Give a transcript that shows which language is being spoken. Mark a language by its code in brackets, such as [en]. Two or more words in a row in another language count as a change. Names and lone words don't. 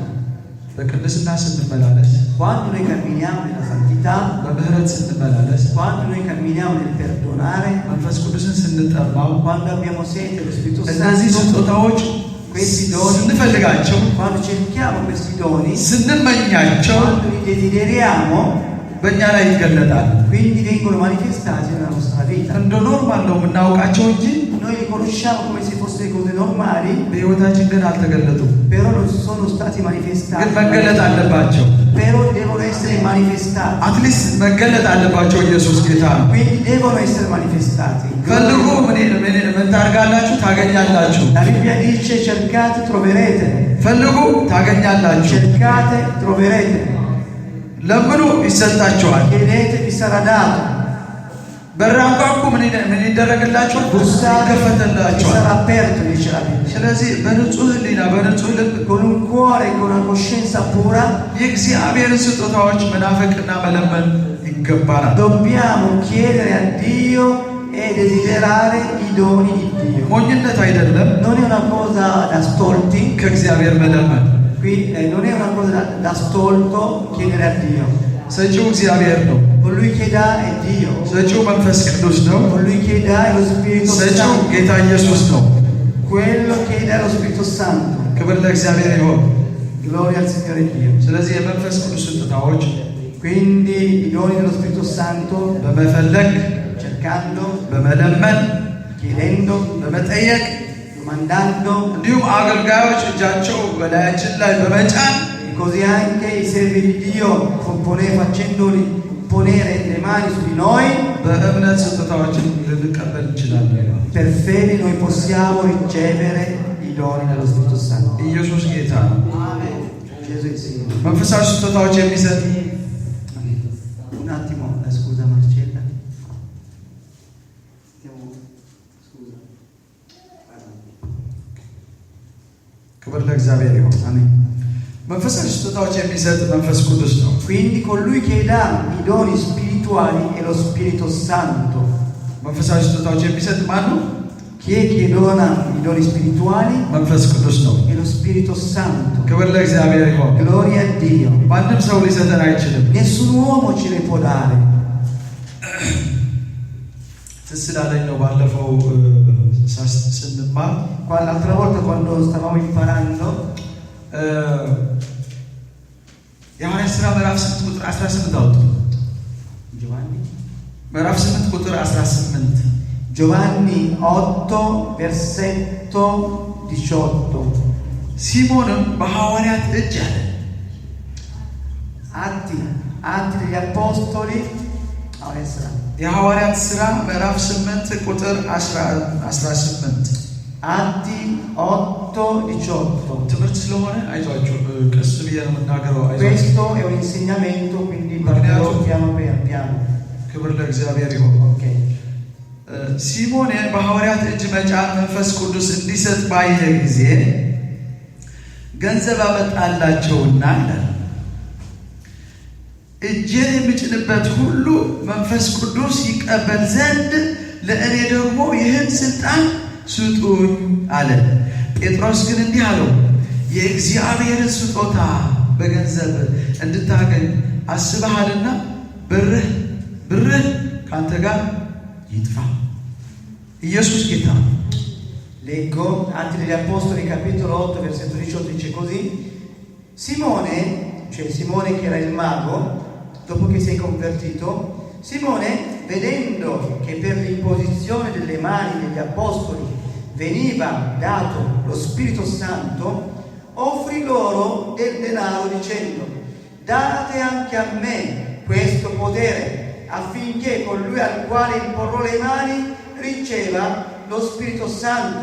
[am] በቅድስና ስንመላለስ፣ [it] Quando noi camminiamo nella santità, [am] በምህረት ስንመላለስ፣ [it] quando noi camminiamo nel perdonare, [am] መንፈስ ቅዱስን ስንጠማው፣ [it] quando abbiamo sete dello Spirito [am] እነዚህ [it] Santo, [am] ስጦታዎች [it] questi doni, [am] ስንፈልጋቸው፣ [it] quando cerchiamo questi doni, [am] ስንመኛቸው [it] quando li desideriamo, [am] በእኛ ላይ ይገለጣል። [it] quindi vengono manifestati nella nostra vita. [am] እንደ ኖርማል ነው የምናውቃቸው እንጂ [it] Noi li conosciamo come se fossero cose normali, [am] በሕይወታችን ግን አልተገለጡም። [it] però non sono stati [am] ግን [it] manifestati. [am] መገለጥ አለባቸው። [it] Però devono essere manifestati. [en] at least [am] መገለጥ አለባቸው። ኢየሱስ ጌታ ነው። [it] Quindi devono essere manifestati. [am] ፈልጉ ምን ታርጋላችሁ ታገኛላችሁ። [it] La Bibbia dice cercate troverete. [am] ፈልጉ ታገኛላችሁ። [it] Cercate troverete. [am] ለምኑ ይሰጣችኋል። [it] Chiedete vi sarà dato. [am] በራንኳኩ ምን ይደረግላችኋል? [it] Bussate vi [am] ይከፈትላችኋል። [it] sarà aperto, dice la Bibbia. [am] ስለዚህ በንጹህ ሕሊና በንጹህ ልብ [it] Con un cuore e con una coscienza pura [am] የእግዚአብሔርን ስጦታዎች መናፈቅና መለመን ይገባናል። [it] dobbiamo chiedere a Dio e desiderare i doni di Dio. [am] ሞኝነት አይደለም [it] Non è una cosa da stolti, [am] ከእግዚአብሔር መለመን። [it] non è una cosa da stolto chiedere a Dio. [am] ሰጪው እግዚአብሔር ነው። [it] Colui che dà è Dio. [am] ሰጪው መንፈስ ቅዱስ ነው። [it] Colui che dà è lo Spirito [am] ሰጪው [it] Santo. [am] ጌታ ኢየሱስ ነው። [it] Quello che dà è lo Spirito Santo. [am] ክብር ለእግዚአብሔር ይሁን። [it] Gloria al Signore Dio. [am] ስለዚህ የመንፈስ ቅዱስ ስጦታዎች [it] Quindi i doni dello Spirito Santo, [am] በመፈለግ [it] cercando, [am] በመለመን [it] chiedendo, [am] በመጠየቅ [it] domandando, [am] እንዲሁም አገልጋዮች እጃቸው በላያችን ላይ በመጫን [it] e così anche i servi di Dio facendoli ponere le mani su di noi. [am] በእምነት ስጦታዎችን ልንቀበል እንችላለን። [it] Per fede noi possiamo ricevere i doni dello Spirito Santo. [am] ኢየሱስ ጌታ ነው። [it] Gesù è il Signore. [am] መንፈሳዊ ስጦታዎች የሚሰጥ [it] Un attimo, scusa Marcella. Scusa. [am] ክብር ለእግዚአብሔር ይሁን። [it] Amen. [am] መንፈሳዊ ስጦታዎች የሚሰጥ መንፈስ ቅዱስ ነው። [it] Quindi colui che dà i doni spirituali è lo Spirito Santo. [am] መንፈሳዊ ስጦታዎች የሚሰጥ ማን ነው? [it] Chi è che dona i doni spirituali? [am] መንፈስ ቅዱስ ነው። [it] È lo Spirito Santo. [am] ክብር ለእግዚአብሔር ይሁን። [it] Gloria a Dio. [am] ማንም ሰው ሊሰጠን አይችልም። [it] Nessun uomo ce ne può dare. [am] ትዝ ስላለኝ ነው ባለፈው ስንማር [it] L'altra volta quando stavamo imparando, [am] የሐዋርያት ሥራ ምዕራፍ 8 ቁጥር 18 አውጡ። [it] Giovanni [am] ምዕራፍ 8 ቁጥር 18 [it] Giovanni 8 versetto 18. [am] ሲሞንም በሐዋርያት እጅ አለ። [it] Atti degli Apostoli, [am] የሐዋርያት ሥራ ምዕራፍ 8 ቁጥር 18 [it] Atti 8:18. [am] ትምህርት ስለሆነ አይዟችሁ ቀስ ብዬ ነው የምናገረው። [it] Questo è un insegnamento, quindi parlerò piano piano. [am] ክብር ለእግዚአብሔር ይሁን። [it] Ok. [am] ሲሞን በሐዋርያት እጅ መጫን መንፈስ ቅዱስ እንዲሰጥ ባየ ጊዜ ገንዘብ አመጣላቸውና እጄን የምጭንበት ሁሉ መንፈስ ቅዱስ ይቀበል ዘንድ ለእኔ ደግሞ ይህን ስልጣን ስጡኝ አለ። ጴጥሮስ ግን እንዲህ አለው፣ የእግዚአብሔርን ስጦታ በገንዘብ እንድታገኝ አስበሃልና ብርህ ካንተ ጋር ይጥፋ። ኢየሱስ ጌታ። [it] Leggo Atti degli Apostoli capitolo 8 versetto 18, dice così: Simone, cioè Simone che era il mago, dopo che si è convertito, Simone, vedendo che per l'imposizione delle mani degli apostoli veniva dato lo Spirito Santo, offrì loro del denaro dicendo: date anche a me questo potere, affinché colui al quale imporrò le mani riceva lo Spirito Santo.